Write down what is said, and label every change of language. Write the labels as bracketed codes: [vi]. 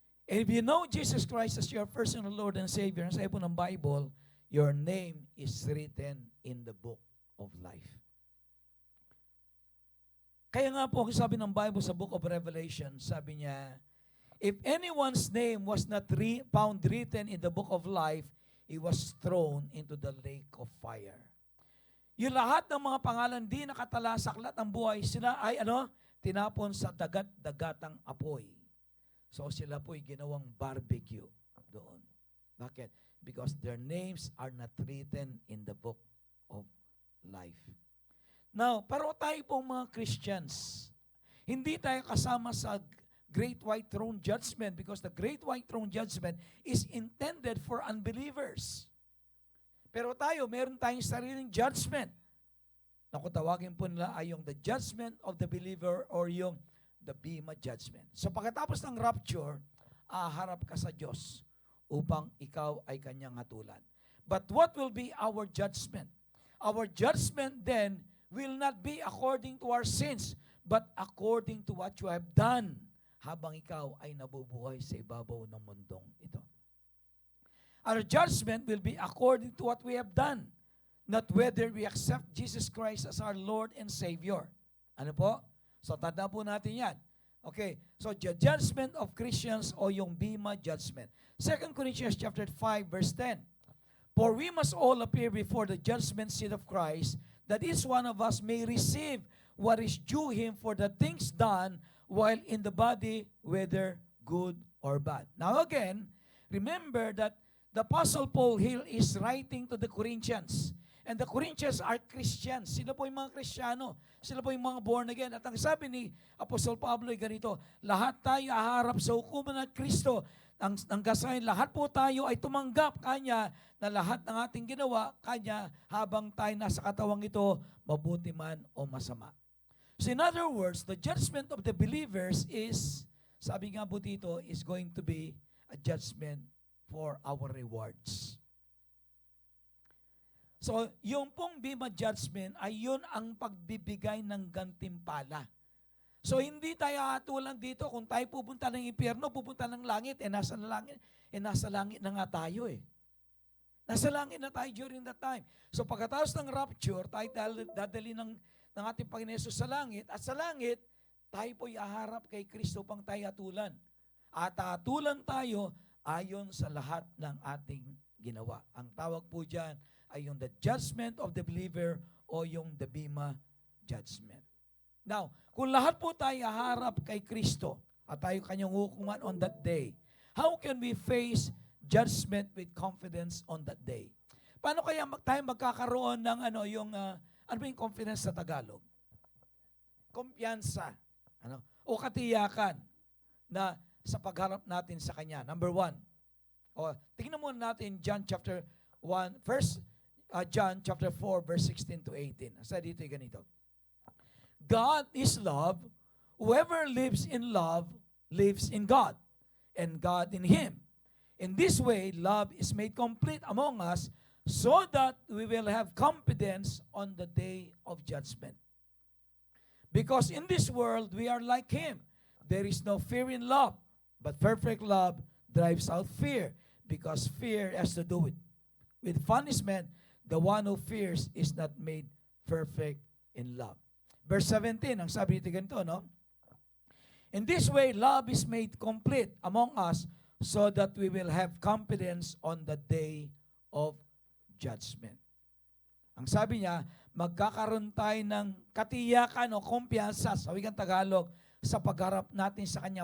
[en] And if you know Jesus Christ as your personal Lord and Savior, [tl] ang sabi po ng Bible, [en] your name is written in the book of life. [tl] Kaya nga po, sabi ng Bible sa book of Revelation, sabi niya, [en] if anyone's name was not found written in the book of life, he was thrown into the lake of fire. [tl] Yung lahat ng mga pangalan di nakatala sa aklat ng buhay, sila ay tinapon sa dagat-dagatang apoy. So sila po'y ginawang barbecue doon. Bakit? [en] Because their names are not written in the book of life. Now, [tl] pero tayo pong mga Christians, hindi tayo kasama sa [en] Great White Throne Judgment because the Great White Throne Judgment is intended for unbelievers. [tl] Pero tayo, meron tayong sariling judgment. Na kung tawagin po nila ay yung [en] the judgment of the believer [tl] or yung the Bema Judgment. So pagkatapos ng rapture, aharap ka sa Diyos upang ikaw ay kanyang hatulan. [en] But what will be our judgment? Our judgment then will not be according to our sins, but according to what you have done [tl] habang ikaw ay nabubuhay sa ibabaw ng mundong ito. [en] Our judgment will be according to what we have done, not whether we accept Jesus Christ as our Lord and Savior. [tl] Ano po? [en] So, tanda po natin yan. Okay, so the judgment of Christians o yung Bema Judgment. 2 Corinthians chapter 5, verse 10. For we must all appear before the judgment seat of Christ, that each one of us may receive what is due him for the things done while in the body, whether good or bad. Now again, remember that the Apostle Paul here is writing to the Corinthians. And the Corinthians are Christians. [tl] Sila po yung mga Kristiyano. Sila po yung mga born again. At ang sabi ni Apostle Pablo ay ganito, lahat tayo aharap sa hukuman ng Kristo. Ang kasayin, lahat po tayo ay tumanggap kanya na lahat ng ating ginawa kanya habang tayo nasa katawang ito, mabuti man o masama. [en] So in other words, the judgment of the believers is, [tl] sabi nga po dito, [en] is going to be a judgment for our rewards. [tl] So, yung pong Bema Judgment ay yun ang pagbibigay ng gantimpala. So, hindi tayo hatulan dito kung tayo pupunta ng impyerno, pupunta ng langit, nasa langit na nga tayo eh. Nasa langit na tayo [en] during that time. [tl] So, pagkatapos ng rapture, tayo dadali ng ating Panginoon Hesus sa langit, at sa langit, tayo po'y aharap kay Kristo pang tayo hatulan. At hatulan tayo ayon sa lahat ng ating ginawa. Ang tawag po dyan ay yung [en] the judgment of the believer [tl] o yung the Bema Judgment. [en] Now, [tl] kung lahat po tayo harap kay Kristo at tayo kanyang hukuman [en] on that day, how can we face judgment with confidence on that day? [tl] Paano kaya tayo magkakaroon ng ano ba yung confidence sa Tagalog? Kumpiyansa. O katiyakan na sa pagharap natin sa Kanya. Number 1. Tingnan muna natin John chapter 1, John chapter 4, verse 16 to 18. Sa dito ganito. [en] God is love. Whoever lives in love lives in God, and God in him. In this way, love is made complete among us so that we will have confidence on the day of judgment. Because in this world, we are like him. There is no fear in love, but perfect love drives out fear, because fear has to do with punishment. The one who fears is not made perfect in love. [tl] Verse 17, ang sabi dito ganito, no? [en] In this way, love is made complete among us so that we will have confidence on the day of judgment. [tl] Ang sabi niya, magkakaroon tayo ng katiyakan o kumpiyansa, sa wikang Tagalog, sa pagharap natin sa Kanya.